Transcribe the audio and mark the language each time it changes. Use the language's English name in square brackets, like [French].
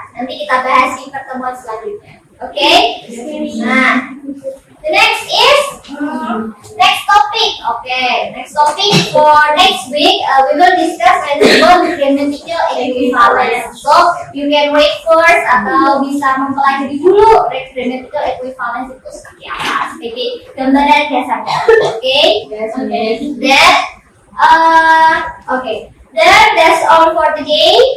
[Indonesian] Nanti kita bahas di pertemuan selanjutnya. [English] Okay? Nah, the next is next topic. Okay, next topic for next week we will discuss about grammatical equivalence. So you can wait first [Indonesian] atau bisa mempelajari dulu grammatical equivalence itu seperti apa sebagai gambaran dasarnya. [English] Okay? Then then that's all for today.